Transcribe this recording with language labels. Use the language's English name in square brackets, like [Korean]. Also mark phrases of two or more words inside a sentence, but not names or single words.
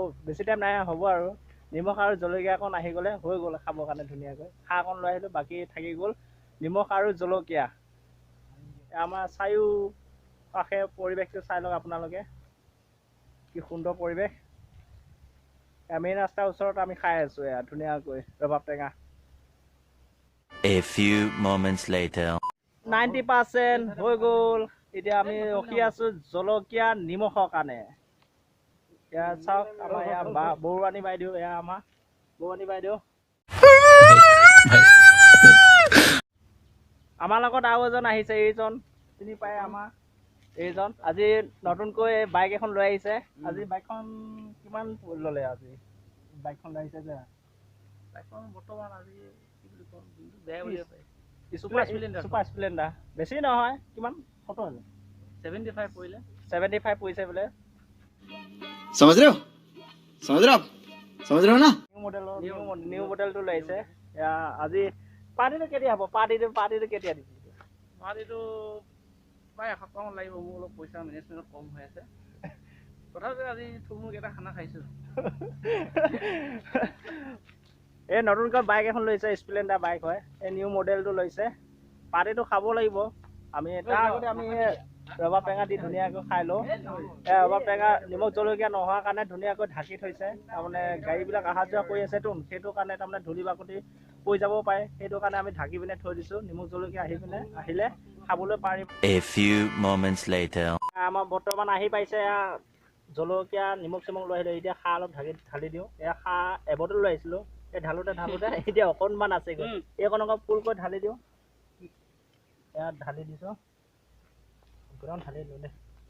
[Assamese] বেছি টাইম নাই হ'ব আৰু নিমখ আৰু জলকীয়া অকণ আহি গ'লে হৈ গ'ল খাবৰ কাৰণে ধুনীয়াকৈ খাৰ অকণ লৈ আহিলোঁ বাকী থাকি গ'ল নিমখ আৰু জলকীয়া আমাৰ চাৰিওকাষে পৰিৱেশটো চাই লওক আপোনালোকে কি সুন্দৰ পৰিৱেশ মেইন ৰাস্তাৰ ওচৰত আমি খাই আছোঁ এয়া ধুনীয়াকৈ ৰবাব টেঙা [English] A few moments later [Assamese] 90% হৈ গ'ল এতিয়া আমি ৰখি আছোঁ জলকীয়া নিমখৰ কাৰণে এয়া চাওক আমাৰ এয়া বৰুৱানী বাইদেউ এয়া আমাৰ বৰুৱানী বাইদেউ আমাৰ লগত আৰু এজন আহিছে এইজন চিনি পায় আমাৰ এইজন আজি নতুনকৈ বাইক এখন লৈ আহিছে আজি বাইকখন কিমান ল'লে আজি বাইকখন লৈ আহিছে যে বাইকখন বৰ্তমান আজি কি বুলি ক'ম বেয়া বুলি কয় সুপাৰ স্প্লেণ্ডাৰ বেছি নহয় কিমান কত আছে 75 পৰিলে 75 পৰিছে বোলে [Hindi] समझ रहे हो ना [English] new modelটো [Assamese] লৈছে আজি পাৰ্টিটো কেতিয়া হ'ব পাৰ্টিটো কেতিয়া দিছে পাৰ্টিটো প্ৰায় এসপ্তাহমান লাগিব মোৰ অলপ পইচা মেনেজমেণ্টত কম হৈ আছে তথাপিও আজি থুলমূলকৈ এটা খানা খাইছোঁ এই নতুনকৈ বাইক এখন লৈছে স্প্লেণ্ডাৰ বাইক হয় এই [English] new modelটো [Assamese] লৈছে পাৰ্টিটো খাব লাগিব আমি তাৰ আগতে আমি ৰবাব টেঙা দি ধুনীয়াকৈ খাই লওঁ ৰবাব টেঙা নিমখ জলকীয়া নোহোৱাৰ কাৰণে ধুনীয়াকৈ ঢাকি থৈছে তাৰমানে গাড়ীবিলাক অহা যোৱা কৰি আছেতো সেইটো কাৰণে তাৰমানে ধূলি বাকতি পৰি যাবও পাৰে সেইটো কাৰণে আমি ঢাকি পিনে থৈ দিছোঁ নিমখ জলকীয়া আহিলে খাবলৈ পাৰিম [English] A few moments later [Assamese] আমাৰ বৰ্তমান আহি পাইছে জলকীয়া নিমখ চিমখ লৈ আহিলোঁ এতিয়া খাৰ অলপ ঢালি দিওঁ এয়া খাৰ এবটল লৈ আহিছিলোঁ এই ঢালোতে এতিয়া অকণমান আছেগৈ এইকণ অকণ ফুলকৈ ঢালি দিওঁ এয়া ঢালি দিছোঁ গোটেইখন ঢালি দিওঁ দে